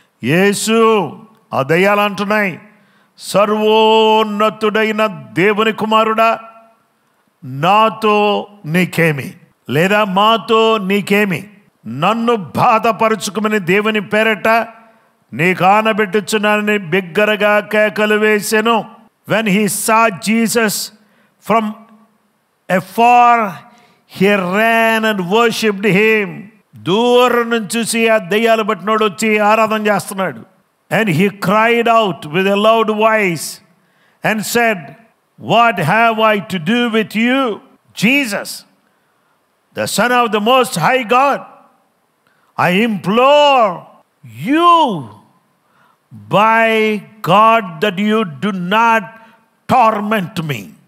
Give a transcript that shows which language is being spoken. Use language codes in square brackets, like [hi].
[te] యేసు, ఆ దయ్యాలు అంటున్నాయి, సర్వోన్నతుడైన దేవుని కుమారుడా, నాతో నీకేమి, లేదా మాతో నీకేమి, నన్ను బాధపరుచుకుమని దేవుని పేరట నీకు ఆనబెట్టుచున్నానని బిగ్గరగా కేకలు వేసెను. [en] When he saw Jesus from afar, he ran and worshipped him. [te] దూరం నుంచి చూసి ఆ దయ్యాలు పట్టినోడు వచ్చి ఆరాధన చేస్తున్నాడు. [en] And he cried out with a loud voice and said, what have I to do with you, Jesus, the Son of the Most High God? I implore you by God that you do not torment me.